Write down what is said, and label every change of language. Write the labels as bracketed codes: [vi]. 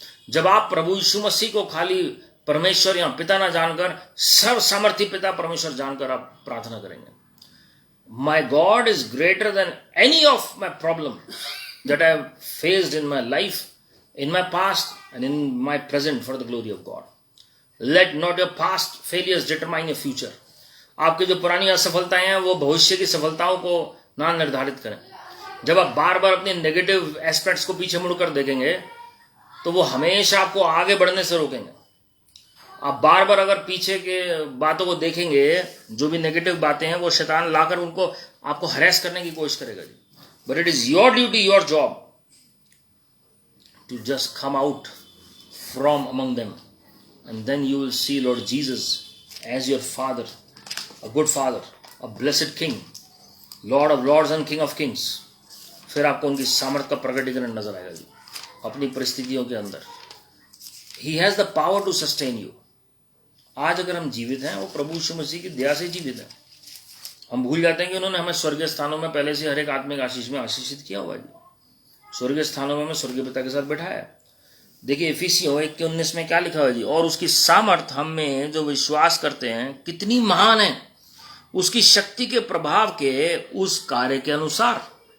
[hi] जब आप प्रभु यीशु मसीह को खाली परमेश्वर या पिता ना जानकर, सर्व सामर्थी पिता परमेश्वर जानकर आप प्रार्थना करेंगे, [en] My God is greater than any of my problem that I have faced in my life, in my past and in my present, for the glory of God. Let not your past failures determine your future. [hi] आपकी जो पुरानी असफलताएं हैं वो भविष्य की सफलताओं को ना निर्धारित करें। जब आप बार बार अपने नेगेटिव एस्पेक्ट्स को पीछे मुड़कर देखेंगे तो वो हमेशा आपको आगे बढ़ने से रोकेंगे। आप बार बार अगर पीछे के बातों को देखेंगे, जो भी नेगेटिव बातें हैं वो शैतान लाकर उनको आपको हरेस करने की कोशिश करेगा जी। [en] But it is your duty, your job to just come out from among them, and then you will see Lord Jesus as your Father, a good Father, a blessed King, Lord of Lords and King of Kings. [hi] फिर आपको उनकी सामर्थ का प्रकटीकरण नजर आएगा जी अपनी परिस्थितियों के अंदर। [en] He has the power to sustain you. [hi] आज अगर हम जीवित हैं वो प्रभु यीशु मसीह की दया से जीवित हैं। हम भूल जाते हैं कि उन्होंने हमें स्वर्गीय स्थानों में पहले से हर एक आत्मिक आशीष में आशीषित किया हुआ है जी। स्वर्गीय स्थानों में स्वर्गीय पिता के साथ बैठाया। देखिए इफिसियों 1:19 में क्या लिखा हुआ है जी, और उसकी सामर्थ हम में जो विश्वास करते हैं कितनी महान है, उसकी शक्ति के प्रभाव के उस कार्य के अनुसार।